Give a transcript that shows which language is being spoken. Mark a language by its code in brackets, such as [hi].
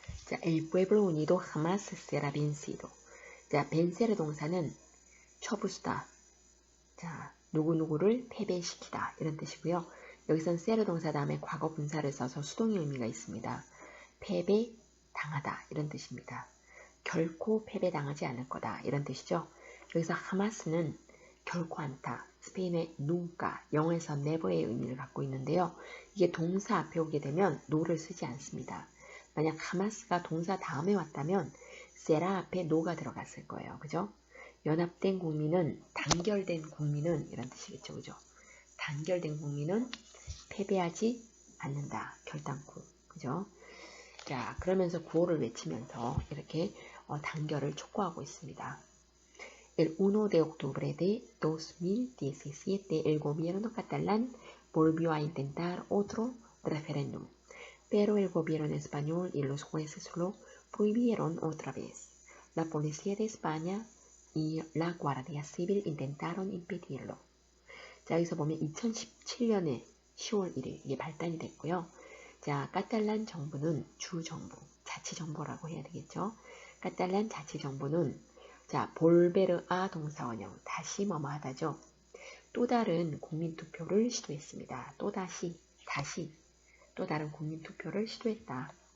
[es] 자, el pueblo unido jamás será vencido. [ko] 자, vencer 동사는 처부수다. 자, 누구누구를 패배시키다 이런 뜻이고요. 여기선 ser 동사 다음에 과거 분사를 써서 수동의 의미가 있습니다. 패배, 당하다 이런 뜻입니다. 결코 패배당하지 않을 거다 이런 뜻이죠. 여기서 하마스는 결코 않다. 스페인의 nunca, 영어에서 never의 의미를 갖고 있는데요. 이게 동사 앞에 오게 되면 no를 쓰지 않습니다. 만약 하마스가 동사 다음에 왔다면 será 앞에 no가 들어갔을 거예요. 그죠? 연합된 국민은, 단결된 국민은 이런 뜻이겠죠. 그죠? 단결된 국민은 패배하지 않는다. 결단코. 그죠? 자, 그러면서 구호를 외치면서 이렇게 단결을 촉구하고 있습니다. [es] El 1 de octubre de 2017, el gobierno catalán volvió a intentar otro referéndum, pero el gobierno español y los jueces lo prohibieron otra vez. La policía de España y la Guardia Civil intentaron impedirlo. [ko] 자, 여기서 보면 2017년에 10월 1일 이게 발단이 됐고요. 자, 까탈란 정부는 주정부, 자치정부라고 해야 되겠죠. 까탈란 자치정부는 자, 볼베르아 동사원형, 다시 뭐뭐하다죠. 또 다른 국민투표를 시도했습니다. 다시 또 다른 국민투표를 시도했다.